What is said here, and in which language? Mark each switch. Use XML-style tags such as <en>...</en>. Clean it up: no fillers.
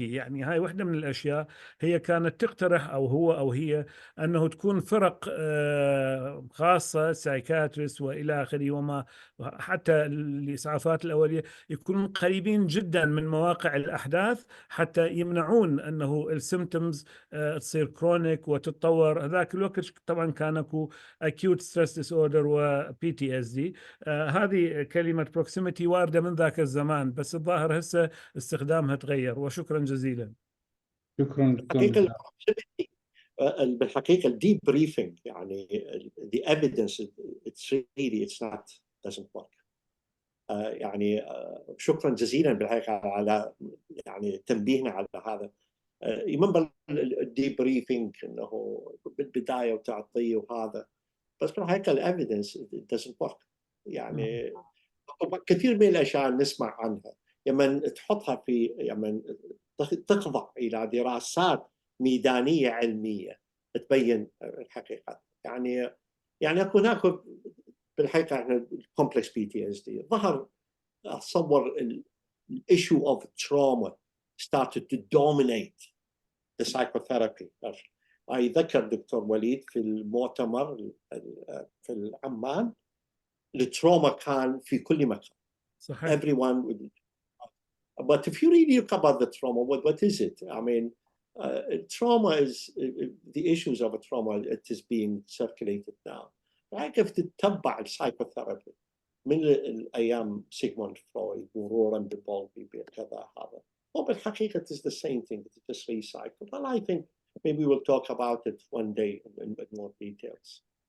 <ar>يعني هاي واحدة من الأشياء هي كانت تقترح أو هو أو هي أنه تكون فرق خاصة سايكاتريست وإلى آخره، وما حتى الإسعافات الأولية يكونون قريبين جدا من مواقع الأحداث حتى يمنعون أنه السيمتومز تصير كرونيك وتتطور. هذاك الوقت طبعا كان اكو</ar> <en>acute stress disorder</en> <ar>و PTSD. هذه كلمة proximity واردة من ذاك الزمان، بس الظاهر هسه استخدامها تغير. وشكرا جزيلا. شكرا دكتور. بالحقيقة الديب بريفنج يعني</ar> <en>the evidence it's not doesn't work.</en> <ar>يعني شكرا جزيلا بالحقيقة على يعني تنبيهنا على هذا. يمكن الديب بريفنج انه بالبداية وتعطيه وهذا، بس بالحقيقة الevidence</ar> <en>it doesn't work.</en> <ar>يعني كثير من الاشياء نسمع عنها لما تحطها في لما تخضع الى دراسات ميدانيه علميه تبين الحقيقة. يعني هناك بالحقيقة احنا</ar> <en>complex PTSD</en> <ar>ظهر، أتصور</ar> <en>the issue of trauma started to dominate the psychotherapy.</en> <ar>أذكر دكتور وليد في المؤتمر في عمان التروما كان في كل مكان. صحيح.</ar> <en>Everyone would. But if you really look about the trauma, what is it? I mean, trauma is the issues of a trauma. It is being circulated now.</en> <ar>كيف تتبع السايكوثيرابي من الأيام سيغموند فرويد مرورا ببولبي بكذا هذا.</ar> <en>وبالحقيقة it is the same thing. It is just recycled. And I think maybe we'll talk about it one day in more details.</en>